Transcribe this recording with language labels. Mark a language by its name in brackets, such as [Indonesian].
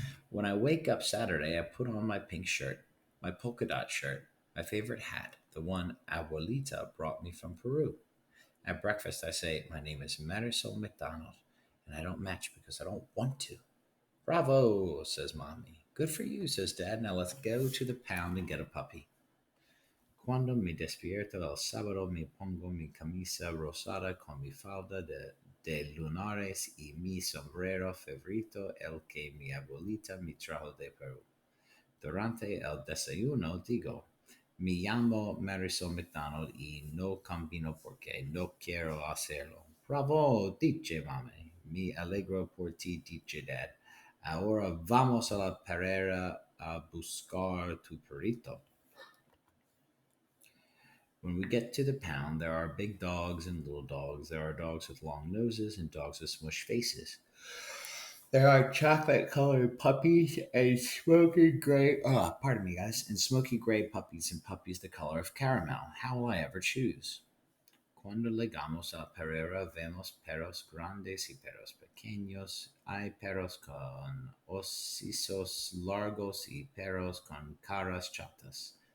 [English] When I wake up Saturday, I put on my pink shirt, my polka dot shirt, my favorite hat, the one Abuelita brought me from Peru. At breakfast, I say, "My name is Marisol McDonald, and I don't match because I don't want to." "Bravo," says Mommy. "Good for you," says Dad. "Now let's go to the pound and get a puppy." [Spanish] Cuando me despierto el sábado, me pongo mi camisa rosada con mi falda de lunares y mi sombrero favorito, el que mi abuelita me trajo de Perú. Durante el desayuno digo, "Me llamo Marisol McDonald y no combino porque no quiero hacerlo." "Bravo, dice mami. Me alegro por ti, dice dad. Ahora vamos a la perrera a buscar tu perrito." [English] When we get to the pound, there are big dogs and little dogs. There are dogs with long noses and dogs with smushed faces. There are chocolate colored puppies and smoky gray, pardon me, guys, and smoky gray puppies and puppies the color of caramel. How will I ever choose? [Spanish] Cuando llegamos a Pereira, vemos perros grandes y perros pequeños. Hay perros con hocicos largos y perros con caras chatas.